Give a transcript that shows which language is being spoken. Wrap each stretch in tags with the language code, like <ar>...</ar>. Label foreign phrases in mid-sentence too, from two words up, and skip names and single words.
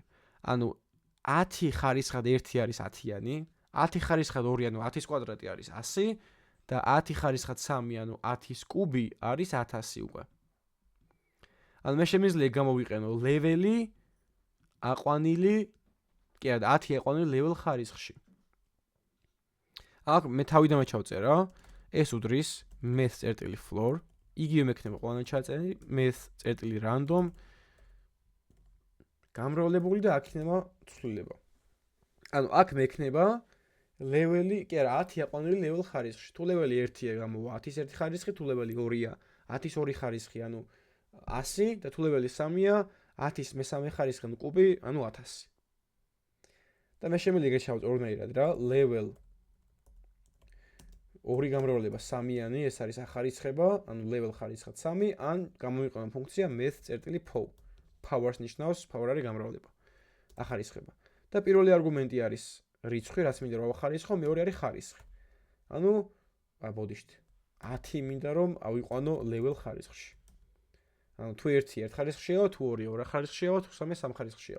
<ka>ანუ 10 ხარისხად 1 არის 10-იანი, 10 ხარისხად 2, ანუ 10-ის კვადრატი არის 100 და 10 ხარისხად 3, ანუ 10-ის კუბი არის 1000 უკვე. ანუ მე შემიძლია გამოვიყენო ლეველი აყვანილი, კი არა, 10 აყვანილი level ხარისხში. აქ მე თავიდანვე ჩავწერა, ეს უდრის math.floor, იგივე მექნება ყველანაირ ჩაწერილი, math.random გამრავლებული და აქ იქნება ცვლილება. ანუ აქ მექნება ლეველი, კი არა, 10 აყვანილი level ხარისხში. თუ ლეველი 1-ია გამოვა 10-ის 1 ხარისხი, თუ ლეველი 2-ია 10-ის 2 ხარისხი, ანუ 100 და თუ ლეველი 3-ია 10-ის მე-3 ხარისხი, ანუ კუბი, ანუ 1000. და მე შემიძლია ეგრე ჩავწერო ორნაირად რა, level 2 გამრავლება 3-იანი, ეს არის ახარისხება, ანუ level ხარისხად 3, ან გამოვიყენო ფუნქცია math.pow. Powers ნიშნავს, power არის გამრავლება. ახარისხება. და პირველი არგუმენტი არის რიცხვი, რაც მინდა რომ ახარისხო, მეორე არის ხარისხი. ანუ ბოდიშთ. 10 მინდა რომ ავიყვანო level ხარისხში. ანუ თუ 1 ერთ ხარისხშია, თუ 2 ორ ხარისხშია, თუ 3 სამ ხარისხშია.</ka>